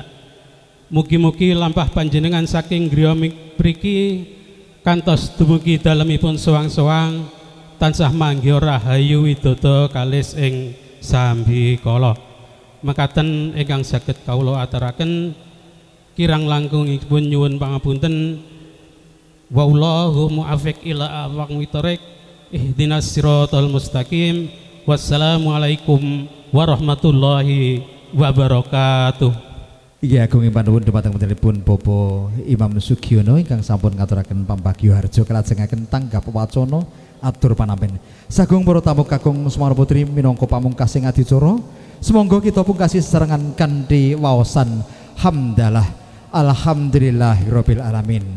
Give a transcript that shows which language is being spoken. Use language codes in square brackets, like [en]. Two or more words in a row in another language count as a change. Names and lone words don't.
[jv] Mugi-mugi lampah panjenengan saking griya mriki kantos dumugi dalemipun sowang-sowang tansah manggih rahayu widodо kalis ing sambi kala. Mekaten ingkang saged kawula aturaken kirang langkungipun nyuwun pangapunten. [ar] والله الموفق إلى أقوم الطريق. اهدنا الصراط المستقيم. والسلام عليكم ورحمة الله وبركاته. [jv] Inggih agunging panuwun dumateng putripun Bapak Imam Sugiono ingkang sampun ngaturaken pambagyo harja kalajengaken tanggap wacana atur panampen. Sagung para tamu kakung Semana Putri minangka pamungkasing adicara, semonggo kita pungkasi sesarengan kanthi waosan hamdalah [ar] الحمد لله رب العالمين.